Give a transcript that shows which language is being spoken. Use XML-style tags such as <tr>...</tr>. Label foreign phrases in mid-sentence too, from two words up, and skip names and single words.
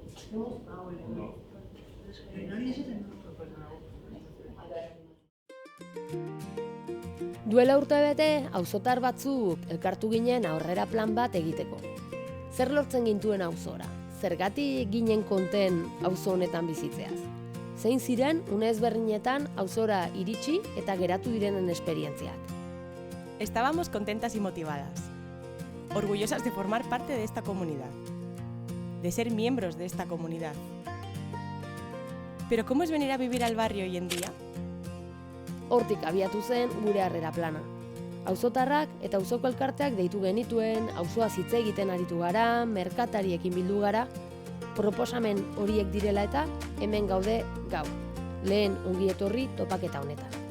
<eu>Duela urtebete, auzotar batzuk elkartu ginen aurrera plan bat egiteko. Zer lortzen gintuen auzora? Zergatik ginen konten auzo honetan bizitzeaz? Zein ziren une ezberdinetan auzora iritsi eta geratu direnen esperientziak?</eu> <es>Estábamos contentas y motivadas, orgullosas de formar parte de esta comunidad, de ser miembros de esta comunidad. Pero ¿cómo es venir a vivir al barrio hoy en día?</es> <eu>Hortik abiatu zen gure harrera plana. Auzotarrak eta auzoko elkarteak deitu genituen, auzoaz hitz egiten aritu gara, merkatariekin bildu gara, proposamen horiek direla eta hemen gaude gaur. Lehen ongi etorri topaketa honetan.</eu>